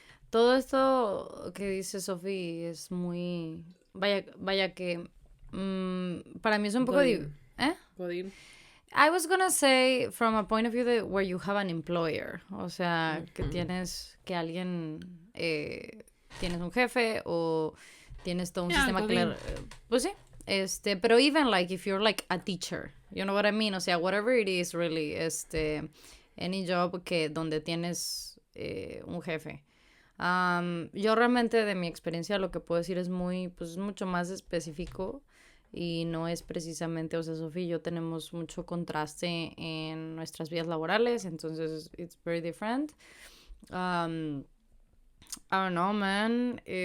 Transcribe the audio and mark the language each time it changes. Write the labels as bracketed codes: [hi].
[es] Todo esto que dice Sophie es muy... Vaya que... para mí es un poco... Godín. [en] I was gonna say from a point of view where you have an employer. [es] O sea, que tienes... Que alguien... tienes un jefe o tienes todo un sistema claro. Pues sí. [en] Pero even like if you're like a teacher, you know what I mean? O sea, whatever it is really, any job [es] donde tienes un jefe. Yo realmente de mi experiencia lo que puedo decir es mucho más específico y no es precisamente, o sea, Sofía y yo tenemos mucho contraste en nuestras vidas laborales, entonces [en] it's very different. I don't know, man.